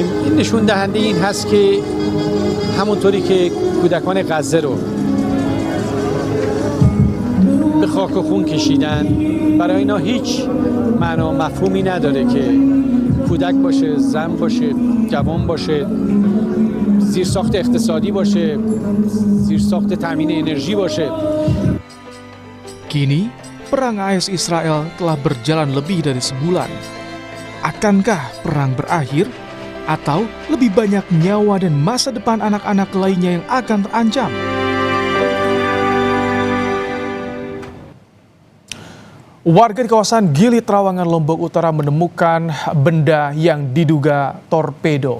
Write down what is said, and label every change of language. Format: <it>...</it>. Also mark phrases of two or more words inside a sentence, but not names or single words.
<fa>این نشون دهنده این هست که همونطوری که کودکان غزه رو به خاک و خون کشیدن، برای اینا هیچ معنا مفهومی نداره که کودک باشه، زن باشه، جوان باشه، زیرساخت اقتصادی باشه، زیرساخت تامین انرژی باشه.</fa> <id>Kini, perang AS Israel telah berjalan lebih dari sebulan. Akankah perang berakhir? Atau lebih banyak nyawa dan masa depan anak-anak lainnya yang akan terancam? Warga di kawasan Gili Trawangan, Lombok Utara menemukan benda yang diduga torpedo.</id>